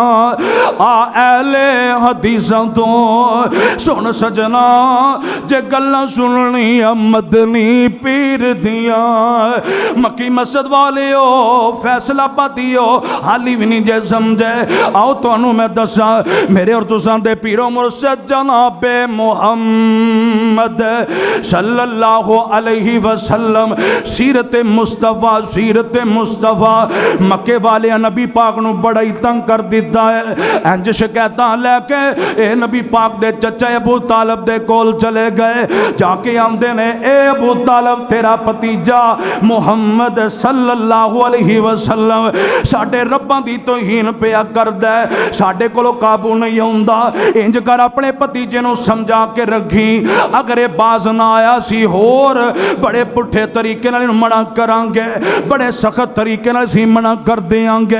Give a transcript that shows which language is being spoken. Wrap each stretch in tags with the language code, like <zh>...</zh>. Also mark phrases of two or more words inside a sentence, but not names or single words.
<pa>ਆ ਅਹਿਲੇ ਹਦੀਸਾਂ ਤੋਂ ਸੁਣ ਸੱਜਣਾ, ਜੇ ਗੱਲਾਂ ਸੁਣਨੀਆਂ ਮਦਨੀ ਪੀਰ ਦੀਆਂ। ਮੱਕੀ ਮਸਜਿਦ ਵਾਲਿਓ ਫ਼ੈਸਲਾ ਪਾਤਿਓ ਹਾਲੀ ਭੀ ਨਹੀਂ ਜੇ ਸਮਝੇ, ਆਓ ਤੁਹਾਨੂੰ ਮੈਂ ਦੱਸਾਂ, ਮੇਰੇ ਔਰ ਤੁਸਾਂ ਦੇ ਪੀਰੋ ਮੁਰਸ਼ਦ ਜਨਾਬੇ ਮੁਹੰਮਦ</pa> <ar>صلى الله عليه وسلم</ar> <pa>ਸੀਰਤ ਮੁਸਤਫ਼ਾ ਮੱਕੇ ਵਾਲੇ ਨਬੀ ਪਾਕ ਨੂੰ ਬੜਾ ਹੀ ਤੰਗ ਕਰ ਦਿੱਤਾ ਹੈ। ਇੰਜ ਸ਼ਿਕਾਇਤਾਂ ਲੈਕੇ ਏ ਨਬੀ ਪਾਕ ਦੇ ਚਚਾ ਅਬੂ ਤਾਲਬ ਦੇ ਕੋਲ ਚਲੇ ਗਏ, ਜਾਕੇ ਆਂਦੇ ਨੇ ਏ ਅਬੂ ਤਾਲਬ ਤੇਰਾ ਭਤੀਜਾ ਮੁਹੰਮਦ</pa> <ar>صلى الله عليه وسلم</ar> <pa>ਸਾਡੇ ਰੱਬਾਂ ਦੀ ਤੌਹੀਨ ਪਿਆ ਕਰਦਾ ਹੈ, ਸਾਡੇ ਕੋਲੋਂ ਕਾਬੂ ਨਹੀਂ ਆਉਂਦਾ। ਇੰਜ ਕਰ ਅਪਣੇ ਭਤੀਜੇ ਨੂੰ ਸਮਝਾ ਕੇ ਰੱਖੀਂ, ਅਗਰ ਯੇ ਬਾਜ਼ ਨਾ ਆਇਆ ਸੀ ਹੋਰ ਬੜੇ ਪੁੱਠੇ ਤਰੀਕੇ ਨਾਲ ਮਨਾ ਕਰਾਂਗੇ, ਬੜੇ ਸਖ਼ਤ ਤਰੀਕੇ ਨਾਲ ਸੀ ਮਨਾ ਕਰ ਦੇਂਗੇ।</pa>